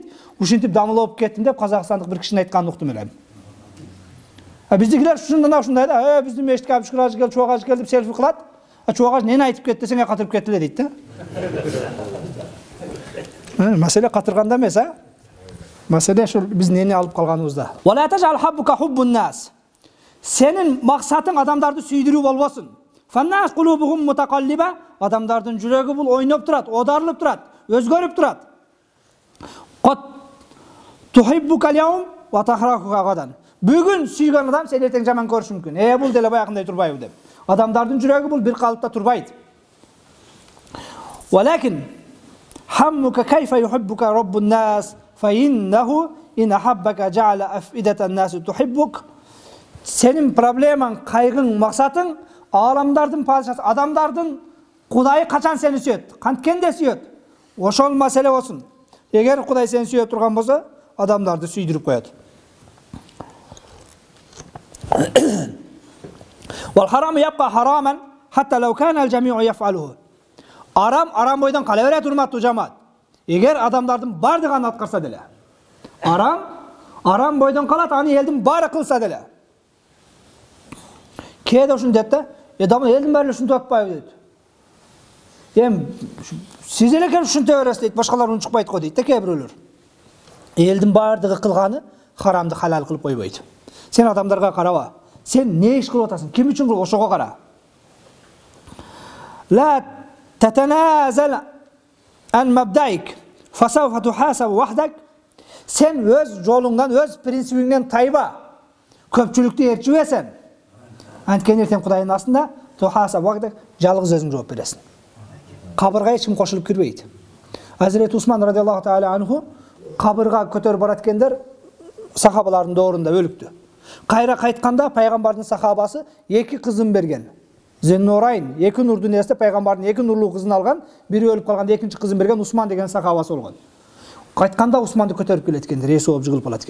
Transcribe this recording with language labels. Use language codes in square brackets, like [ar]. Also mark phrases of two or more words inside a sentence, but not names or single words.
[ky] Ушинтип дамылап кеттим деп Казакстандык бир кишинин айтканын уктум элем. Биздикилер ушундай да, биздин мешитке Абшыкыр ажы келди, Чубак ажы келди деп селфи кылат. Чубак ажы нени айтып кетти десең катырып кетти эле дейт да. Маселе катырганда эмес, Маселе ушул биз нени алып калганыбызда. [ar] ولا تجعل همك حب الناس. [ky] Сенин максатың адамдарды сүйдүрүү болбосун. [ar] فالناس قلوبهم متقلبة. [ky] Адамдардын жүрөгү бул ойноп турат, одарылып турат, өзгөрүп турат. [ar] قد تحبك اليوم و تكرهك غدا. [ky] Бүгүн сүйгөн адам сени эртең жаман көрүшү мүмкүн. Бул деле баягындай турбайбы деп. Адамдардын жүрөгү бул бир калыпта турбайт. [ar] ولكن همك كيف يحبك رب الناس فإنه إن أحبك جعل أفئدة الناس تحبك. [ky] Senin проблемаң, кайгың, максатың аламдардын падышасы, адамдардын Кудай качан сени сүйөт, канткенде сүйөт. Ошол маселе болсун. Эгер Кудай сени сүйөп турган болсо, адамдарды сүйдүрүп коет. [ar] والحرام يبقى حراما حتى لو كان الجميع يفعله. [ky] Арам бойдан кала берет урматтуу жамаат. Эгер адамдардын бардыгын аткарса деле. Арам бойдан калат, аны элдин баары кылса деле. Кээде ушун дейт да, элдин баары ушинтип атпайбы дейт. Сиз эле келип ушинте бересиз дейт, башкалар унчукпайт го дейт да кээ бирөөлөр. Элдин бардыгы кылганы харамды халал кылып койбойт. Сен адамдарга караба. Сен не иш кылып атасың? Ким үчүн кылып? Ошого кара. [ar] لا تتنازل عن مبدئك فسوف تحاسب وحدك. [ky] Sen öz жолуңдан, öz принцибиңден тайба. Көпчүлүктү ээрчибесен. Анткени эртең Кудайдын астында [ar] تحاسب وحدك [ky] жалгыз өзүң жооп бересиң. Кабырга эч ким кошулуп кирбейт. Hazreti Usman [ar] رضي الله تعالى عنه [ky] кабырга көтөрүп бараткендер сахабалардын доорунда өлүктү. Кайра кайтканда пайгамбардын сахабасы эки кызын берген. Зеннурайн, эки нурдун эсте пайгамбардын эки нурлуу кызын алган, бири өлүп калганда экинчи кызын берген Усман деген сахабасы болгон. Кайтканда Усманды көтөрүп келеткендер, эси болуп жыгылып калат экен.